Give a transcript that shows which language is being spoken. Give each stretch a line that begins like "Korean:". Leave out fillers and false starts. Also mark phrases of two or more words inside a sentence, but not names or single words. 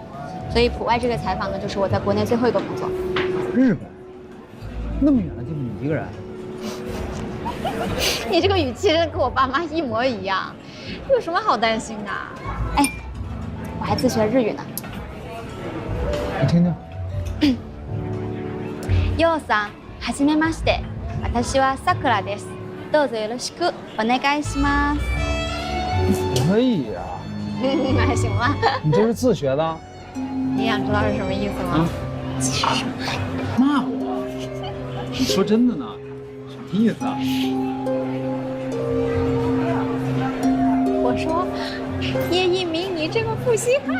Chinese: 所以普外这个采访呢，就是我在国内最后一个工作。日本？那么远的地方你一个人？你这个语气真的跟我爸妈一模一样，有什么好担心的？哎，我还自学日语呢。你听听。
Japanese: ようさん、はじめまして。私はさくらです。どうぞよろしくお願いします。
Chinese: 可以呀。还行吧。你这是自学的？你想知道是什么意思吗？骂我？说真的呢？什么意思啊？我说，叶一鸣，你这个负心汉。